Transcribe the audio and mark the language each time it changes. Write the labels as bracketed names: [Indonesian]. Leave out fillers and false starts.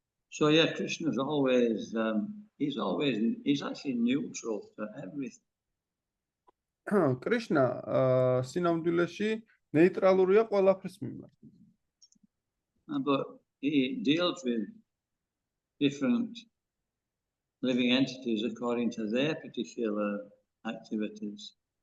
[English] So yeah, Krishna's always, he's actually neutral to everything. [Georgian] კრიშნა სინამდვილეში ნეიტრალურია ყველაფრის მიმართ. [English] But he deals with different living entities according to their particular activities.